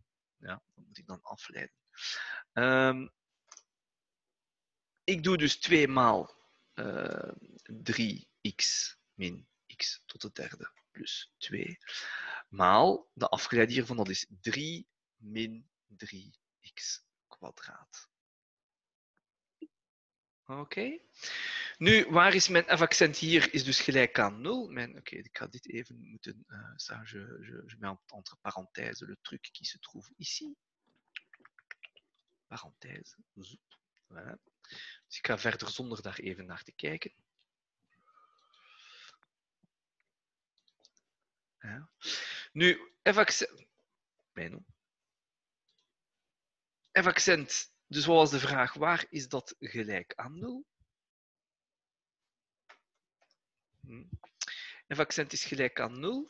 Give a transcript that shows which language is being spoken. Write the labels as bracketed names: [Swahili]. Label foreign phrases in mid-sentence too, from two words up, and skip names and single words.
[Dutch] Ja, dat moet ik dan afleiden. Ik doe dus 2 maal 3x min x tot de derde plus 2, maal de afgeleide hiervan, dat is 3 min 3x kwadraat. Oké. Nu, waar is mijn f-accent hier? Is dus gelijk aan 0. Oké, ik ga dit even moeten... [French] ça, je mets entre parenthèses le truc qui se trouve ici. Parenthèse. Voilà. [Dutch] Dus ik ga verder zonder daar even naar te kijken. Ja. Nu, f-accent... F-accent, dus wat was de vraag? Waar is dat gelijk aan 0? F-accent is gelijk aan 0.